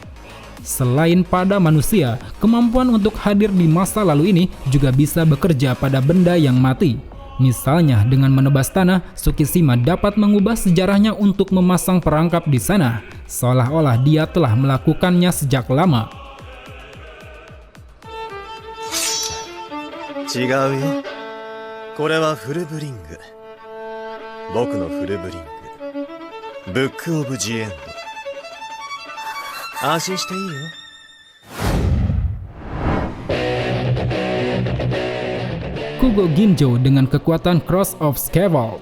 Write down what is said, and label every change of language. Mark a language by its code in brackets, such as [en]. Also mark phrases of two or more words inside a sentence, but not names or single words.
[id] Selain pada manusia, kemampuan untuk hadir di masa lalu ini juga bisa bekerja pada benda yang mati. Misalnya, dengan menebas tanah, Tsukishima dapat mengubah sejarahnya untuk memasang perangkap di sana, seolah-olah dia telah melakukannya sejak lama. [ja] 違うよ。これはフルブリング。僕のフルブリング。ブックオブジエンド。安心していいよ。 [id] Kugo Ginjo dengan kekuatan Cross of Scaffold.